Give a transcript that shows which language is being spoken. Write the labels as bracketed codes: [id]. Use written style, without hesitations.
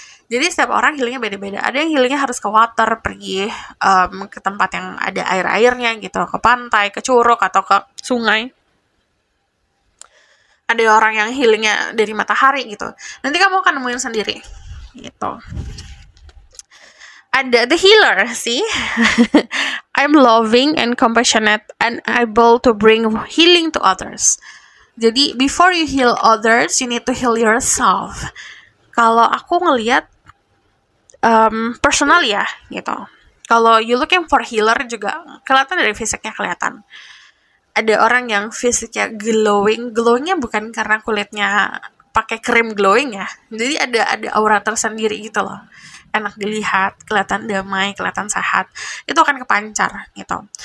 [id] Jadi setiap orang healingnya beda-beda. Ada yang healingnya harus ke water, pergi ke tempat yang ada air-airnya gitu, ke pantai, ke curug atau ke sungai. Ada orang yang healingnya dari matahari gitu. Nanti kamu akan nemuin sendiri gitu. Ada [en] the healer, see? I'm loving and compassionate and able to bring healing to others. [id] Jadi, [en] before you heal others, you need to heal yourself. [id] Kalau aku ngelihat personal ya, gitu. Kalau [en] you looking for healer [id] juga, kelihatan dari fisiknya kelihatan. Ada orang yang fisiknya glowing. Glowingnya bukan karena kulitnya pakai krim glowing ya, jadi ada aura tersendiri gitu loh, enak dilihat, kelihatan damai, kelihatan sehat, itu akan kepancar gitu.